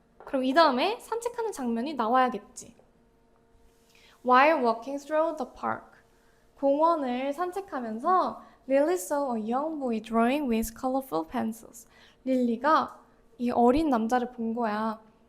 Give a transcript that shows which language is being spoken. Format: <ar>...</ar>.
<ko>그럼 이 다음에 산책하는 장면이 나와야겠지.</ko> <en>While walking through the park.</en> <ko>공원을 산책하면서</ko> <en>Lily saw a young boy drawing with colorful pencils.</en> <ko>릴리가 이 어린 남자를 본 거야.</ko>